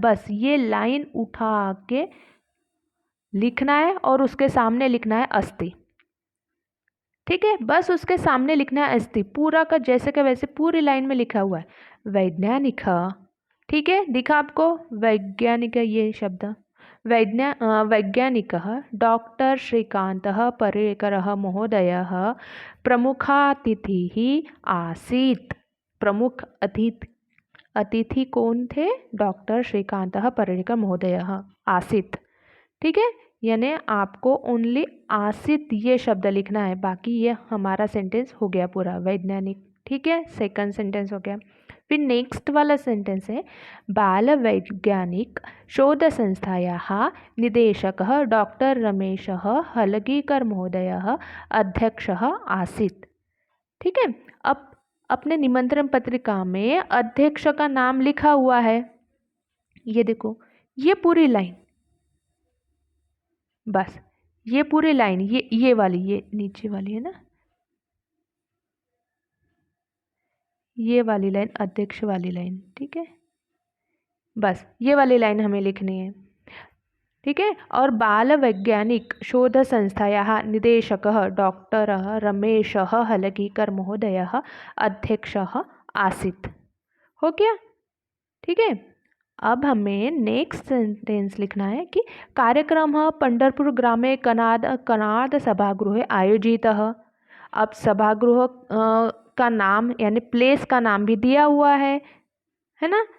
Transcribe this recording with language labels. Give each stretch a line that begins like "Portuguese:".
Hindi: बस ये लाइन उठा के लिखना है और उसके सामने लिखना है अस्ति। ठीक है, बस उसके सामने लिखना है अस्ति। पूरा का जैसे का वैसे पूरी लाइन में लिखा हुआ है वैज्ञानिक। ठीक है, दिखा आपको वैज्ञानिक ये शब्द।
Sanskrit: वैज्ञानिकः डॉक्टर श्रीकान्तः पर्रिकरः महोदयः प्रमुखातिथिः आसीत्।
Hindi: प्रमुख अतिथि कौन थे?
Sanskrit: डॉक्टर श्रीकान्तः पर्रिकर महोदयः आसीत्।
Hindi: ठीक है, यानी आपको ओनली आसीत ये शब्द लिखना है। बाकी ये हमारा सेंटेंस हो गया पूरा वैज्ञानिक। ठीक है, सेकंड सेंटेंस हो गया। फिर नेक्स्ट वाला सेंटेंस है,
Sanskrit: बाल वैज्ञानिक शोध संस्थायाः निदेशकः डॉक्टर रमेशः हलगीकर महोदयः अध्यक्षः आसीत्।
Hindi: ठीक है, अब अपने निमंत्रण पत्रिका में अध्यक्ष का नाम लिखा हुआ है। ये देखो, ये पूरी लाइन, बस ये पूरी लाइन, ये वाली, ये नीचे वाली है ना, ये वाली लाइन अध्यक्ष वाली लाइन। ठीक है, बस ये वाली लाइन हमें लिखनी है। ठीक है, और
Sanskrit: बाल वैज्ञानिक शोध संस्थायाः निदेशकः डॉक्टर रमेशः हलगीकर महोदयः अध्यक्षः आसीत्।
Hindi: हो गया? ठीक है, अब हमें नेक्स्ट सेंटेंस लिखना है कि
Sanskrit: कार्यक्रमः पंढरपुर ग्रामे कनाद सभागृहे आयोजितः।
Hindi: अब सभागृह का नाम यानी प्लेस का नाम भी दिया हुआ है ना?